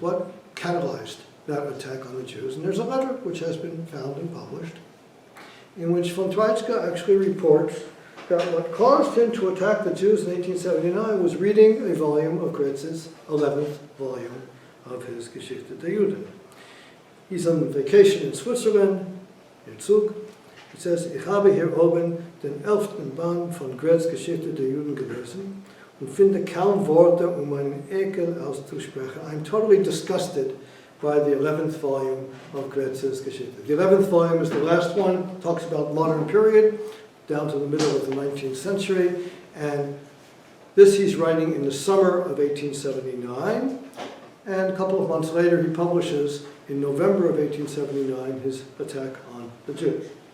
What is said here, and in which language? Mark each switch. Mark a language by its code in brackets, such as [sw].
[en] What catalyzed that attack on the Jews? And there's a letter which has been found and published in which von Treitschke actually reports that what caused him to attack the Jews in 1879 was reading a volume of Graetz's 11th volume of his Geschichte der Juden. He's on vacation in Switzerland, in Zug. He says, [de] Ich habe hier oben den 11. Band von Graetz Geschichte der Juden gelesen und finde kaum Worte, meinen Ekel auszusprechen. [en] I'm totally disgusted by the 11th volume of Graetz's Geschichte. The 11th volume is the last one, talks about modern period, down to the middle of the 19th century, and this he's writing in the summer of 1879, and a couple of months later he publishes, in November of 1879, his attack on the Jews.